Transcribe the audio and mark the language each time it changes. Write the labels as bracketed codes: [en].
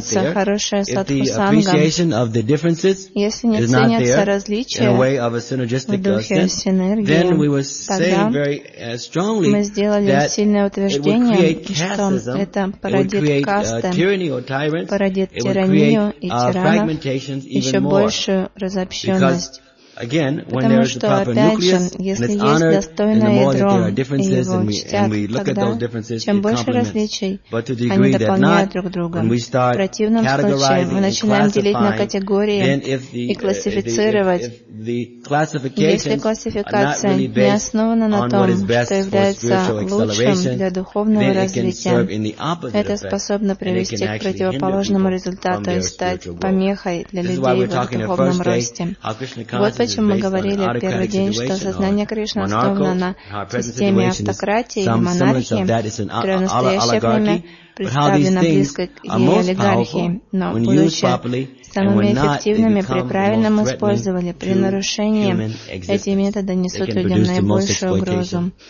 [ru] ценится хорошая садху-санга, если не ценятся различия в духе синергии, тогда мы сделали сильное утверждение, что это породит касты, породит тиранию и тиранов, еще большую разобщенность. [en] Again, when there is a proper nucleus, and it's honored, and the more that there are differences, and we look at those differences, it complements. But to the degree that not, when we start categorizing and classifying, then if the classification is not really based on what is best for spiritual acceleration, then it can serve in the opposite effect, and it can actually hinder people from their spiritual goal. This is why we're talking the first day, how Krishna consciousness. [ru] Мы говорили в первый день, что сознание Кришны основано на системе автократии и монархии, которая в настоящее время представлена близко к идее олигархии, но будучи самыми эффективными при правильном использовании, при нарушении, эти методы несут людям наибольшую угрозу.